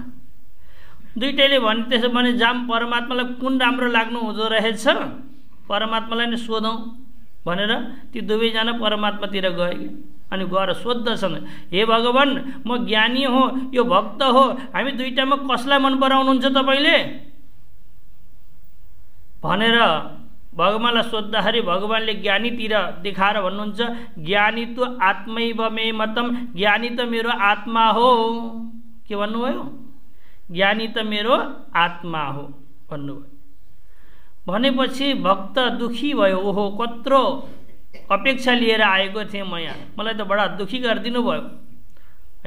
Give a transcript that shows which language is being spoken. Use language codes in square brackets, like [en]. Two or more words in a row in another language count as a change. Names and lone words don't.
[ne] दुईटैले भने त्यसो भने जाम परमात्मालाई कुन राम्रो लाग्नु हुँदो रहेछ, परमात्मालाई नै सोधौँ भनेर ती दुवैजना परमात्मातिर गए। अनि गएर सोद्धछन्, हे भगवान म ज्ञानी हो, यो भक्त हो, हामी दुईटामा कसलाई मन पराउनुहुन्छ तपाईँले भनेर भगवानलाई सोद्धाखेरि भगवानले ज्ञानीतिर देखाएर भन्नुहुन्छ, ज्ञानी त [sa] आत्मैव मे मतम, [ne] ज्ञानी त मेरो आत्मा हो। के भन्नुभयो? ज्ञानी त मेरो आत्मा हो भन्नुभयो। भनेपछि भक्त दुखी भयो। ओहो, कत्रो अपेक्षा लिएर आएको थिएँ म यहाँ, मलाई त बडा दुखी गरिदिनु भयो होइन।